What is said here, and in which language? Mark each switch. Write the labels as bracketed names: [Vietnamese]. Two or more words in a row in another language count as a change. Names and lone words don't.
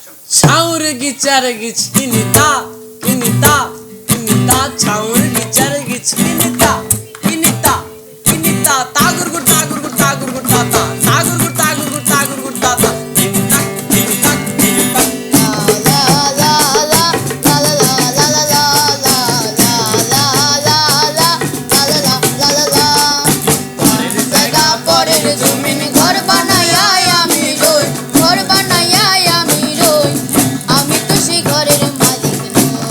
[Bangla] ছাউর গিচার গিচ কিনিতা কিনিতা কিনিতা ছাউর গিচার গিচ কিনিতা কিনিতা কিনিতা তাগুর গুট তাগুর গুট তাগুর গুট তাতা তাগুর গুট তাগুর গুট তাগুর গুট তাতা কিনিতা কিনিতা কিনিতা জমিন ঘর বানায়া আমি রই, ঘর বানায়া আমি রই, আমি তো সেই ঘরের মালিক নই।